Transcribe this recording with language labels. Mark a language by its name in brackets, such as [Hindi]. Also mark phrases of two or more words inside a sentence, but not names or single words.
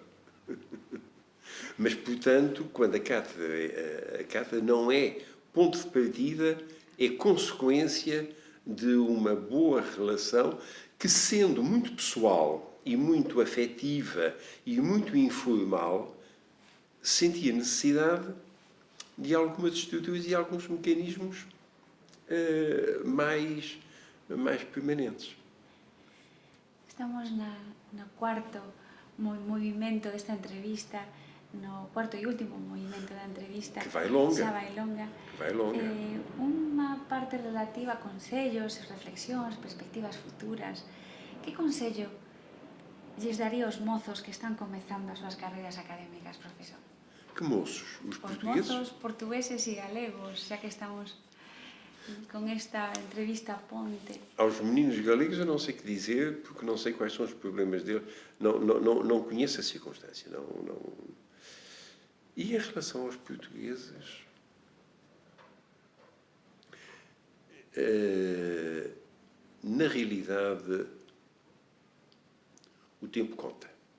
[Portuguese] Mas, portanto, quando a cátedra não é ponto de partida, é consequência de uma boa relação que, sendo muito pessoal e muito afetiva e muito informal, sentia necessidade de algumas estruturas e alguns mecanismos mais permanentes. [Galician] Estamos no cuarto movimento desta entrevista, no cuarto e último movimento da entrevista. Que vai longa. Xa vai longa. Que vai longa. Unha parte relativa a consellos, reflexións, perspectivas futuras. Que consello lles daría aos mozos que están comezando as súas carreiras académicas, profesor? [Portuguese] Que moços? Os portugueses? [Galician] Os mozos portugueses e galegos, xa que estamos com esta entrevista ponte. [Portuguese] Aos meninos galegos eu não sei o que dizer, porque não sei quais são os problemas deles. Não conheço a circunstância. Não. E em relação aos portugueses, na realidade, o tempo conta.